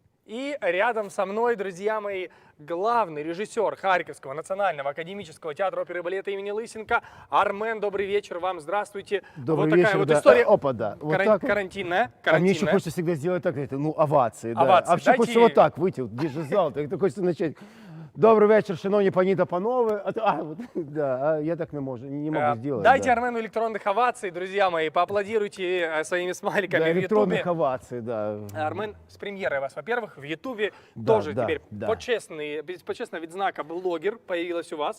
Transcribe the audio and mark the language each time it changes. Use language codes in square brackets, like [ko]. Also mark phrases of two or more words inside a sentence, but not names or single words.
[ru] И рядом со мной, друзья мои, главный режиссер Харьковского национального академического театра оперы и балета имени Лысенко Армен. Добрый вечер вам, здравствуйте. Добрый вот такая вечер, вот да. история. Опа, да. Вот так вот. Карантинная. А мне еще хочется всегда сделать так, это, ну, овации. Да. Овации. А вообще Дайте- хочется вот так выйти, вот, здесь же зал, так хочется начать. [uk] Добрий вечір, шановні пані та панове. [ru] Вот, да, а я так не могу сделать. Дайте да. Армену электронных оваций, друзья мои, поаплодируйте своими смайликами Да, в электронных Ютубе. оваций, да. Армен, с премьерой вас, во-первых, в Ютубе Да, тоже да, теперь да. [uk] почестно відзнака [ru] блогер появилась у вас.